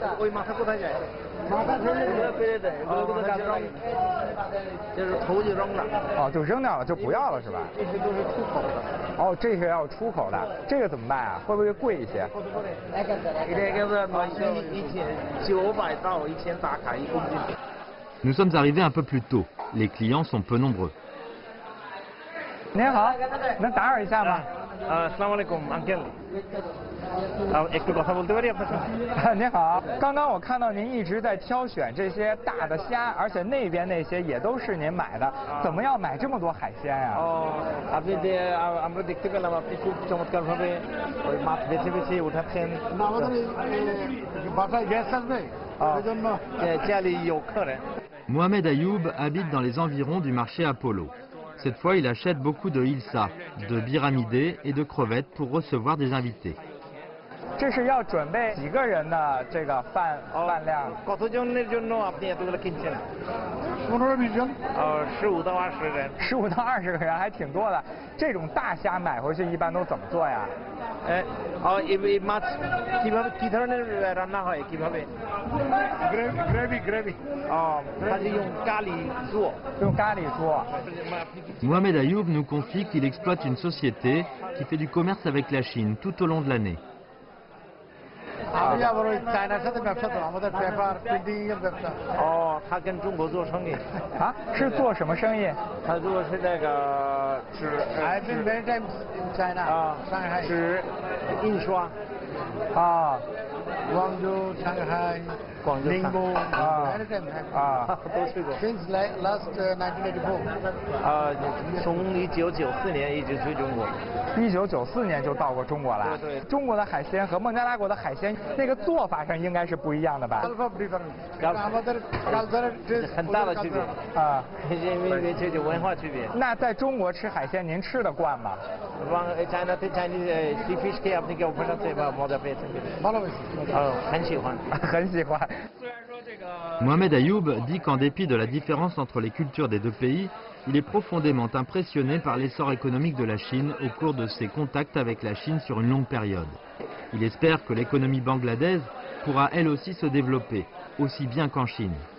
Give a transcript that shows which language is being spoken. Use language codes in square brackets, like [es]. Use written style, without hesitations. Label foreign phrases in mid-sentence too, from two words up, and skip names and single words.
[zh] 就是头就扔了。哦，就扔掉了，就不要了是吧？这些都是出口的。哦，这些要出口的，这个怎么卖啊？会不会贵一些？这个是900到1000打卡1公斤。 [fr] Nous sommes arrivés un peu plus tôt. Les clients sont peu nombreux. [zh] 您好，能打扰一下吗？ [ar] السلام عليكم, uncle. [zh] 您好，刚刚我看到您一直在挑选这些大的虾，而且那边那些也都是您买的，怎么要买这么多海鲜呀？ [bn] আপনি আমরা দেখতে পেলাম আপনি খুব চমৎকারভাবে ওই মাছ বেছে বেছে উঠাচ্ছেন। বাসায় গ্যাস আসবে এজন্য [zh] 家里有客人。 [fr] Mohamed Ayoub habite dans les environs du marché Apollo. Cette fois, il achète beaucoup de hilsa, de biramidés et de crevettes pour recevoir des invités. [zh] 这是要准备几个人的这个饭量 [bn] ？কতজনের জন্য আপনি এতগুলো কিনছেন？15-20জন。 [zh] 15 到20人。 15到20个人还挺多的。这种大虾买回去一般都怎么做呀？ [bn] এই মাছ কিভাবে কি ধরনের রান্না হয় কিভাবে? [zh] Gravy。他是用咖喱做。用咖喱做。 [fr] Mohamed Ayoub nous confie qu'il exploite une société qui fait du commerce avec la Chine tout au long de l'année. [bn] আমি আবার ওই চায়নার সাথে ব্যবসা তো আমাদের [en] paper printing [bn] এর ব্যবসা। [zh] 他跟中国做生意。啊？是做什么生意？他做是那个纸。 [en] I've been many times in China. [zh] 上海。纸印刷。广州、上海、宁波。 [en] many times. [zh] 都去过。 [en] Since last 1984. [zh] 从1994年一直去中国。 1994年就到过中国了。对。中国的海鲜和孟加拉国的海鲜那个做法上应该是不一样的吧？很大的区别。因为这就文化区别。那在中国吃海鲜您吃得惯吗？ [en] China Chinese seafish [bn] 可以 আপনি কি অভ্যাস আছে বা মজা পেয়েছেন? ভালো হয়েছে। [zh] 很喜欢。很喜欢。 [fr] Mohamed Ayoub dit qu'en dépit de la différence entre les cultures des deux pays, il est profondément impressionné par l'essor économique de la Chine au cours de ses contacts avec la Chine sur une longue période. Il espère que l'économie bangladaise pourra elle aussi se développer, aussi bien qu'en Chine.